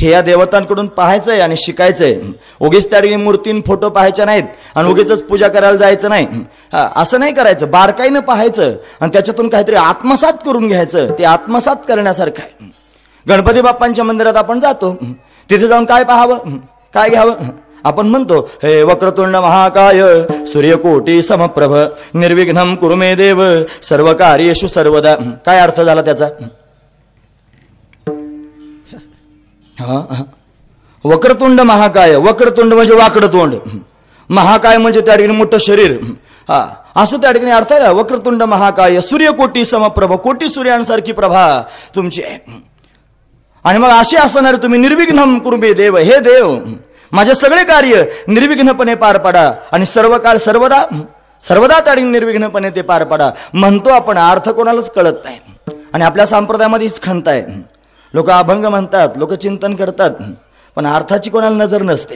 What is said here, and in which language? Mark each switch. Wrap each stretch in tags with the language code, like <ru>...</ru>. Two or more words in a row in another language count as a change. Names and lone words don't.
<mr>हे या देवतांकडून पाहायचंय आणि शिकायचंय. उगीच त्या ठिकाणी मूर्तीन फोटो पाहायच्या नाहीत आणि उगीच पूजा करायला जायचं नाही. असं नाही करायचं. बारकाईनं पाहायचं आणि त्याच्यातून काहीतरी आत्मसात करून घ्यायचं. ते आत्मसात करण्यासारखं आहे. गणपती बाप्पांच्या मंदिरात आपण जातो, तिथे जाऊन काय पाहावं, काय घ्यावं? आपण म्हणतो,</mr> <sa>हे वक्रतुंड महाकाय सूर्यकोटी समप्रभ निर्विघ्नं कुरु मे देव सर्व कार्येषु सर्वदा.</sa> <mr>काय अर्थ झाला त्याचा?</mr> <sa>वक्रतुंड महाकाय.</sa> <mr>वक्रतुंड म्हणजे वाकडं तोंड, महाकाय म्हणजे त्या ठिकाणी मोठं शरीर. असं त्या ठिकाणी अर्थ आहे.</mr> <sa>वक्रतुंड महाकाय सूर्यकोटी समप्रभ,</sa> <mr>कोटी सूर्यांसारखी प्रभा तुमची आहे. आणि मग असे असणारे तुम्ही</mr> <sa>निर्विघ्नं कुरु मे देव,</sa> <mr>हे देव माझे सगळे कार्य निर्विघ्नपणे पार पाडा आणि सर्व काळ सर्वदा सर्वदा त्या ठिकाणी निर्विघ्नपणे ते पार पाडा म्हणतो आपण. अर्थ कोणालाच कळत नाही आणि आपल्या संप्रदायामध्ये हीच खंत आहे. लोक अभंग म्हणतात, लोक चिंतन करतात, पण अर्थाची कोणाला नजर नसते.</mr>